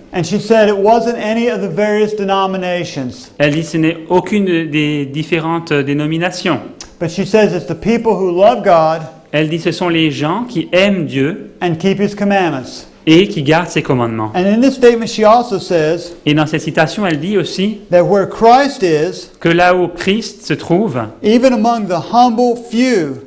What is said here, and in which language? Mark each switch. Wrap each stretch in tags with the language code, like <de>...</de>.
<en>And she said it wasn't any of the various denominations.</en> <fr>Elle dit, ce n'est aucune des différentes dénominations.</fr> <en>But she says it's the people who love God</en> <fr>Elle dit, ce sont les gens qui aiment Dieu</fr> <en>and keep His commandments.</en> <fr>et qui gardent ses commandements.</fr> <en>And in this statement, she also says</en> <fr>Et dans cette citation, elle dit aussi</fr> <en>that where Christ is,</en> <fr>que là où Christ se trouve,</fr> <en>even among the humble few,</en>